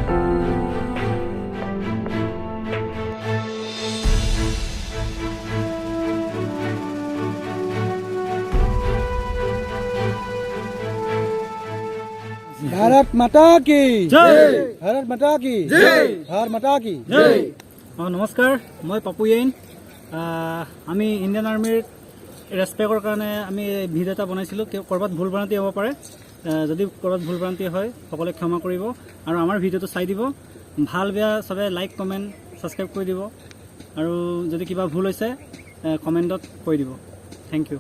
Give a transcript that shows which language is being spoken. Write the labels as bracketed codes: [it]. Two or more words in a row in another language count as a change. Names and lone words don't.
[hi] भारत माता की जय भारत माता की जय भारत माता की जय [as] নমস্কাৰ মই পাপুয়েন আমি ইণ্ডিয়ান আৰ্মিৰ ৰেছপেক্টৰ কাৰণে আমি ভিডিঅ' এটা বনাইছিলোঁ ক'ৰবাত ভুল ভ্ৰান্তি হ'ব পাৰে যদি ক'ৰবাত ভুল ভ্ৰান্তি হয় সকলোৱে ক্ষমা কৰিব আৰু আমাৰ ভিডিঅ'টো চাই দিব ভাল বেয়া সবে [en] like comment subscribe [as] কৰি দিব আৰু যদি কিবা ভুল হৈছে কমেণ্টত কৈ দিব [en] thank you